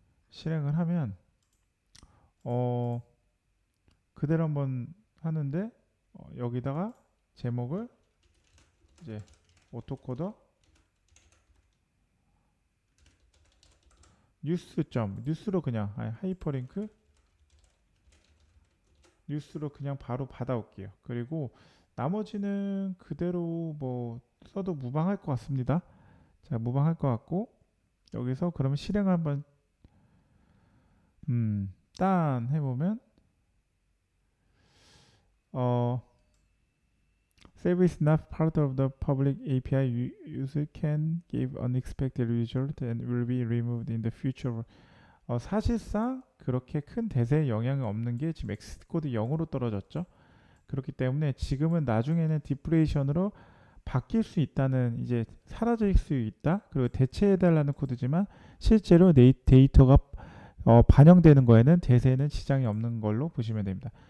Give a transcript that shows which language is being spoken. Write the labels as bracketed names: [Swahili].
[Korean] 실행을 하면 그대로 한번 하는데 여기다가 제목을 이제 오토코더 뉴스로 그냥 하이퍼링크 뉴스로 그냥 바로 받아올게요. 그리고 나머지는 그대로 뭐 써도 무방할 것 같습니다. 자, 무방할 것 같고, 여기서 그러면 실행 한번 딴 해보면 [English] Save is not part of the public API. User can give unexpected result and will be removed in the future. [Korean] 사실상 그렇게 큰 대세에 영향이 없는 게 지금 X코드 0으로 떨어졌죠. 그렇기 때문에 지금은 나중에는 디프레이션으로 바뀔 수 있다는, 이제 사라질 수 있다. 그리고 대체해달라는 코드지만 실제로 데이터가 반영되는 거에는 대세에는 지장이 없는 걸로 보시면 됩니다.